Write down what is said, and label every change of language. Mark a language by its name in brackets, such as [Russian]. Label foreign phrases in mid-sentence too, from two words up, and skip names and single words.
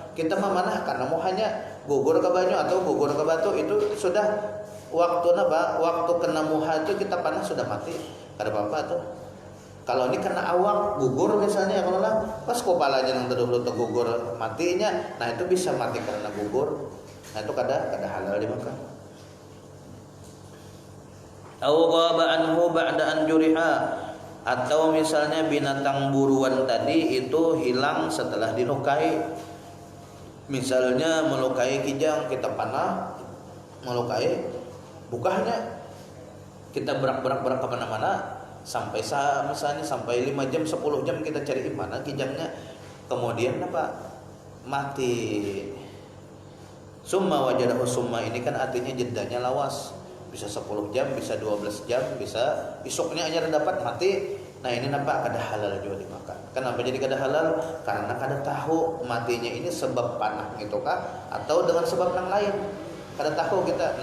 [Banjar] Kita memanah karena mau hanya gugur ke banyu atau gugur ke batu, itu sudah waktu apa? Waktu kena muha itu kita panah sudah mati. Kada apa-apa tuh. Kalau ini kena awak gugur misalnya, kalau lah pas kepalanya yang dulu tergugur matinya, nah itu bisa mati karena gugur. Nah itu kada halal dimakan. [Arabic] Au ghaba anhu ba'da an juriha, [Banjar] atau misalnya binatang buruan tadi itu hilang setelah dilukai. Misalnya melukai kijang, kita panah, melukai bukahnya, kita berak kemana-mana sampai misalnya sampai 5 jam 10 jam kita cari mana kijangnya, kemudian apa mati. [Arabic] Summa wajadahu, [Banjar] summa ini kan artinya jedanya lawas, bisa 10 jam, bisa 12 jam, bisa besoknya aja dapat mati. Nah ini nampak kada halal juga dimakan. Kenapa jadi kada halal? Karena kada tahu matinya ini sebab panah gitu kah, atau dengan sebab yang lain, kada tahu kita.